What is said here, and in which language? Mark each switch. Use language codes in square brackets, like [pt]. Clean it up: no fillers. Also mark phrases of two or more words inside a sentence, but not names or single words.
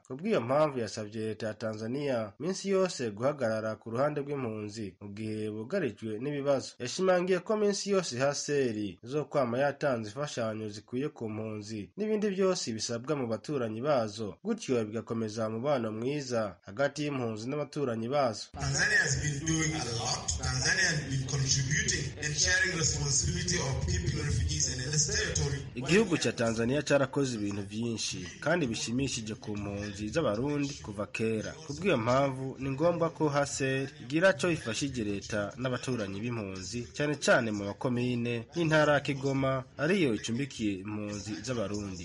[rn] Kubw'iyo mpamvu yasavye leta ya Tanzania minsi yose guhagarara ku ruhande rw'impunzi mu gihe bugarijwe n'ibibazo. Yashimangiye ko minsi yose HCR zo kwama yatanze imfashanyo zikwiye ku mpunzi n'ibindi byose bisabwa mu baturanyi bazo, gutyo bigakomeza umubano mwiza hagati y'impunzi n'abaturanyi bazo. [en] Tanzania has been doing a lot. Tanzania has been contributing and sharing responsibility of keeping refugees in its territory. [rw] Igihugu cha Tanzania cyarakoze ibintu byinshi kandi bishimishije ku mpunzi z'abarundi kuva kera. Kubw'iyo mpamvu ni ngombwa ko HCR igira cyo ifashije leta n'abaturanyi b'impunzi cyane cyane mu bakomine nyene n'intara ya Kigoma ariyo icumbikiye impunzi z'abarundi.